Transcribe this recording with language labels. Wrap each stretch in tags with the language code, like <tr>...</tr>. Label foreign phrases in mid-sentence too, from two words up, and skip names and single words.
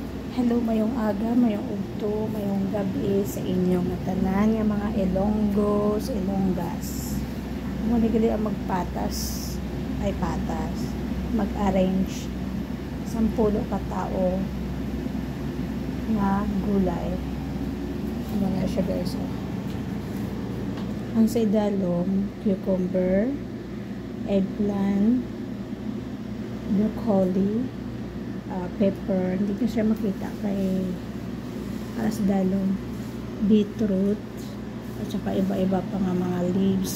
<hil>Hello, mayong aga, mayong udto, mayong gabi sa inyong tanan nga mga Ilonggos, Ilonggas. Muna gali ang magpatas, ay patas, mag-arrange 10 ka tao nga gulay. Ano na siya guys, oh. Ang sa idalom,</hil> <en>cucumber, eggplant, broccoli, pepper,</en> <tl>hindi ko siya makita</tl> <hil>kay alas dalong beetroot</hil> <tl>at saka</tl> <hil>iba-iba pa nga mga leaves.</hil>